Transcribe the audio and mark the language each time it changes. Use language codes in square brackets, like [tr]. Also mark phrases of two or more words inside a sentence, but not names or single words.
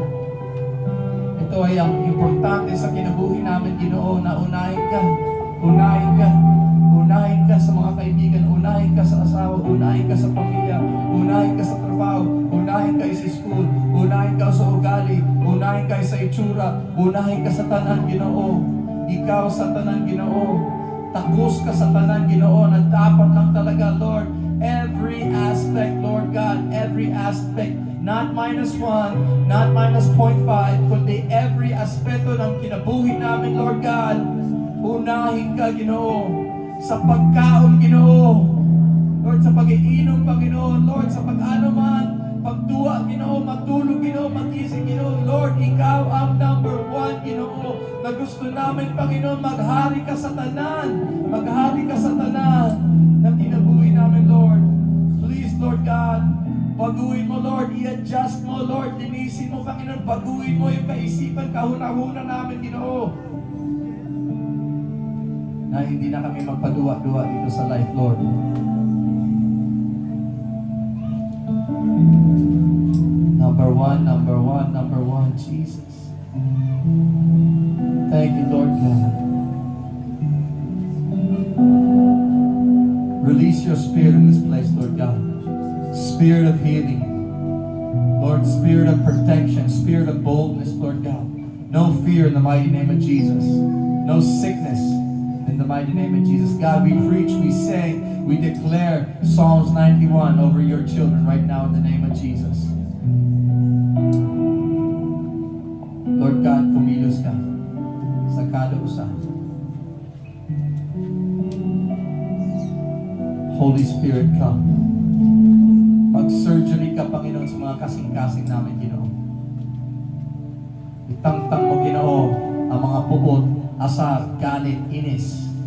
[tl] Ito ay ang importante sa kinabuhi namin, Ginoo, na unahin ka. Unahin ka. Unahin ka sa mga kaibigan, unahin ka sa asawa, unahin ka sa pamilya, unahin ka sa trabaho, unahin ka sa school, unahin ka sa ugali, unahin ka sa itsura, unahin ka sa tanan, Ginoo. [ceb] Ikaw sa tanan, Ginoo. [tl] Tagus ka sa tanan, Ginoo, na dapat lang talaga, Lord. [en] Every aspect, Lord God, every aspect, not -1, not -0.5, [tl] kundi every aspeto ng kinabuhi namin, Lord God. Unahin ka, Ginoo. Sa pagkaon, Ginoo. Lord, sa pag-iinom, Panginoon. Lord, sa pag-ano man, pagduwa, Ginoo, matulog, Ginoo, magising, Ginoo. Lord, Ikaw ang [en] number one, [tl] Ginoo, na gusto namin, Panginoon, maghari ka sa tanan. Maghari ka sa tanan na kinabuhi namin, Lord. Please, Lord God, baguhin mo, Lord, i-adjust mo, Lord, linisin mo, Panginoon, baguhin mo yung kaisipan, kahuna-huna namin, Ginoo. Na hindi na kami magpaduwa-duwa dito sa life, Lord. [en] Number one, Jesus. Thank you, Lord God. Release your spirit in this place, Lord God. Spirit of healing. Lord, spirit of protection, spirit of boldness, Lord God. No fear in the mighty name of Jesus. No sickness in the mighty name of Jesus. God, we preach, we sing, we declare Psalms 91 over your children right now in the name of Jesus. Lord God, [tl] kumilos ka sa kada usa. [en] Holy Spirit, come. [tl] Mag-surgery ka, Panginoon, sa mga kasing-kasing namin, Ginoo. Itangtang mo, Ginoo, ang mga puot, asar, galit, inis.